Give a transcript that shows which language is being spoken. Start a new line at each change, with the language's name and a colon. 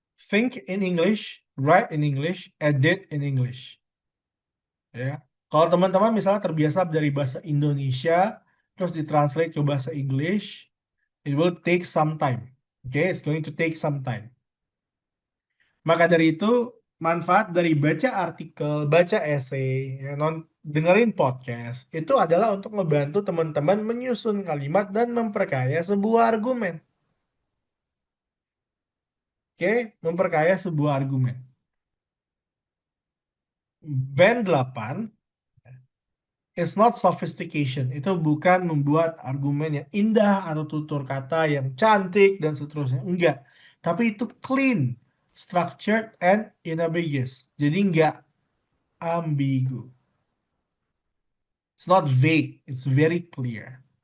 English: Think in English, write in English, edit in English. Ya.
Indonesian: Kalau teman-teman misalnya terbiasa dari bahasa Indonesia, terus ditranslate ke bahasa English,
English: it will take some time. Okay, it's going to take some time.
Indonesian: Maka dari itu, manfaat dari baca artikel, baca essay, ya, dengerin podcast, itu adalah untuk membantu teman-teman menyusun kalimat dan memperkaya sebuah argumen. Oke, memperkaya sebuah argumen.
English: Band 8 it's not sophistication.
Indonesian: Itu bukan membuat argumen yang indah atau tutur kata yang cantik dan seterusnya. Enggak. Tapi itu
English: clean, structured, and unambiguous.
Indonesian: Jadi enggak ambigu.
English: It's not vague. It's very clear.